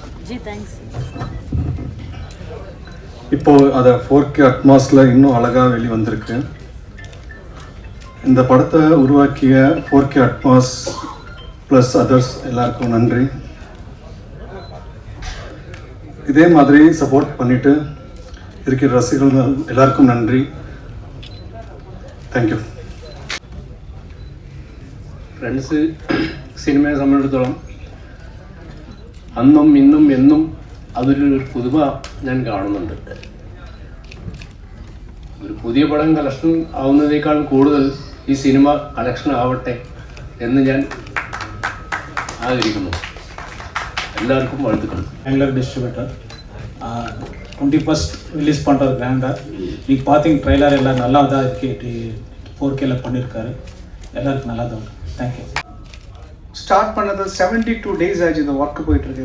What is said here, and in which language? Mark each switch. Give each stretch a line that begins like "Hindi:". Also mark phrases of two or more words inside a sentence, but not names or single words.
Tamil: இப்போ அதை 4K அட்மாஸில் இன்னும் அழகாக வெளிவந்திருக்கு. இந்த படத்தை உருவாக்கிய
English: 4K Atmos plus others
Tamil: எல்லாருக்கும் நன்றி. இதே மாதிரி சப்போர்ட் பண்ணிட்டு இருக்கிற ரசிகர்கள் எல்லாருக்கும் நன்றி.
English: thank you.
Malayalam: ഫ്രണ്ട്സ് സിനിമയെ സംബന്ധിച്ചിടത്തോളം അന്നും ഇന്നും എന്നും അതൊരു പുതുമ ഞാൻ കാണുന്നുണ്ട്. ഒരു പുതിയ പടം കളക്ഷൻ ആവുന്നതിനേക്കാൾ കൂടുതൽ ഈ സിനിമ കളക്ഷൻ ആവട്ടെ എന്ന് ഞാൻ ആഗ്രഹിക്കുന്നു.
Tamil: எல்லாருக்கும் வாழ்த்துக்கள். பெங்களூர் டிஸ்ட்ரிபியூட்டர் 21st ரிலீஸ் பண்ணுறது கிராண்டாக. நீங்கள் பார்த்தீங்க ட்ரெய்லர் எல்லாம் நல்லா தான் இருக்கு. 4Kல பண்ணியிருக்காரு. எல்லாருக்கும் நல்லா தான் இருக்கு. தேங்க்யூ. ஸ்டார்ட் பண்ணது 72 days ஆச்சு. இந்த ஒர்க்கு போயிட்டுருக்கு.